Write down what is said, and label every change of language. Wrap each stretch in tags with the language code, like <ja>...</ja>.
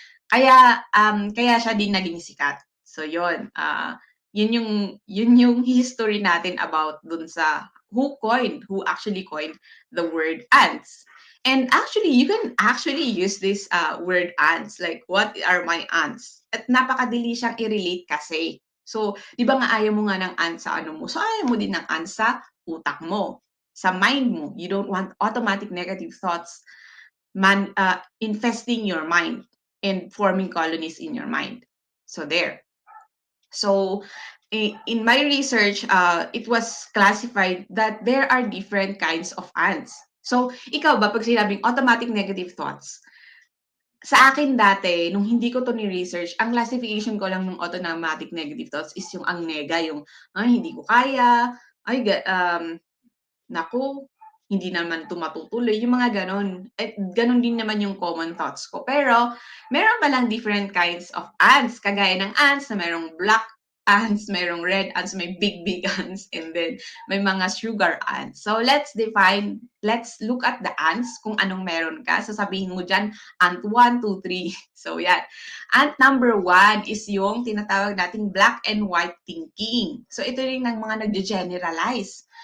<tl>Kaya siya din naging sikat. So yun, yun yung history natin about dun sa</tl> <en>who actually coined the word ants. And actually, you can actually use this word ants, like, what are my ants?</en> <tl>At napakadali siyang i-relate kasi. So, di ba nga ayaw mo nga ng ants sa ano mo? So, ayaw mo din ng ants sa utak mo, sa mind mo.</tl> <en>You don't want automatic negative thoughts infesting your mind and forming colonies in your mind. So there. So in my research, it was classified that there are different kinds of ants.</en> <tl>So, ikaw ba 'pag sinabing automatic negative thoughts, sa akin dati nung hindi ko 'to ni-research, ang classification ko lang nung automatic negative thoughts is yung ang nega, yung, "Ay hindi ko kaya, ay naku, hindi naman 'to matutuloy," yung mga gano'n. At gano'n din naman yung common thoughts ko. Pero meron palang</tl> <en>different kinds of ants,</en> <tl>kagaya ng ants na merong black ants, merong red ants, may big, big ants, and then may mga sugar ants.</tl> <en>So let's look at the ants</en> <tl>kung anong meron ka. Sasabihin mo diyan, ant 1, 2, 3. So yan.</tl> <en>Ant number 1 is</en> <tl>yung tinatawag nating</tl> <en>black and white thinking.</en> <tl>So ito rin ng mga nagge-generalize.</tl>